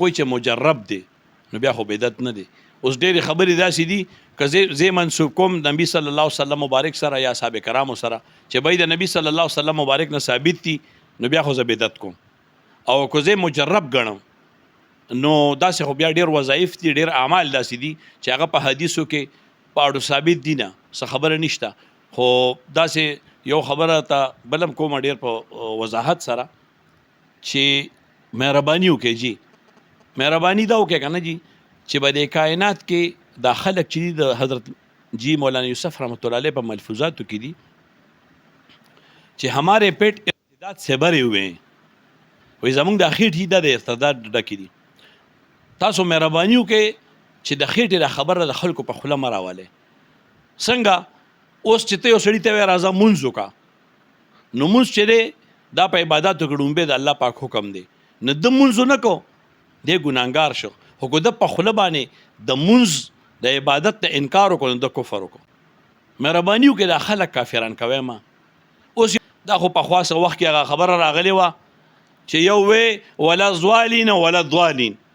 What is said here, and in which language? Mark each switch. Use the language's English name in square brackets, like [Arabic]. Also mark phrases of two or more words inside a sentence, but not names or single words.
[Pashto] وایي چې مجرب دی نو بیا خو بدعت نه دی اوس ډېرې خبرې داسې دي که زه منسوب کوم د نبي [Arabic] صلی الله علیه وسلم [Pashto] مبارک سره یا صحابه کرامو سره چې بھائی د نبي [Arabic] صلی الله علیه وسلم [Pashto] مبارک نه ثابت دي نو بیا خو زه بدعت کوم او که زه مجرب ګڼم نو داسې خو بیا ډېر وظایف دي ډېر اعمال داسې دي چې هغه په حدیثو کې په اړو ثابت دي نه څه خبره نشته خو داسې یو خبره ته بلم کومه ډېر په وضاحت سره چې مهرباني وکړئ جي مهرباني دا وکړئ که نه جي چې به د کائنات کې دا خلق چې دي د حضرت جی مولانا یوسف [Arabic] رحمۃ اللہ علیہ [Pashto] په ملفوظاتو کې دي چې [Urdu] ہمارے پیٹ ارتداد سے بھرے ہوئے ہیں [Pashto] وایي زموږ د خېټې دا د ارتداد ډکې دي تاسو مهرباني وکړئ چې د خېټې دا خبره د خلکو په خوله مه راولئ څنګه اوس چې ته یو سړي ته وایې راځه مونځ وکړه نو مونځ چې دی دا په عباداتو کې ډومبې د الله پاک حکم دی نه ده مونځ ونه کو دی ګناهګار شو خو که ده په خوله باندې د مونځ د عبادت ته انکار وکړو نو د کفر وکړو مهرباني وکړئ دا خلک کافران کوئ ما اوس دا خو پخوا څه وخت کې هغه خبره راغلې وه چې یو وی [Arabic] ولا ضالین ولا ضالین